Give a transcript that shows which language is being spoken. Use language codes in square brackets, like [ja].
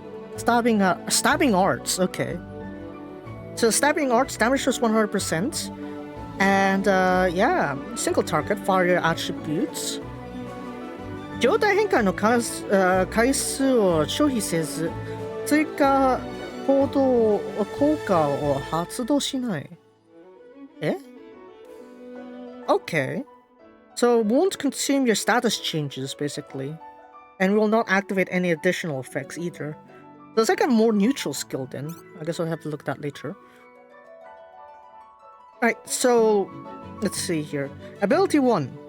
[en] Stabbing arts. Okay. So stabbing arts damage was 100%, and yeah, single target fire attributes. [ja] 状態変換の回数を消費せず、追加行動効果を発動しない。 [en] Eh? Okay. So it won't consume your status changes, basically. And will not activate any additional effects either. So it's like a more neutral skill then. I guess I'll have to look at that later. Alright, so let's see here. Ability 1.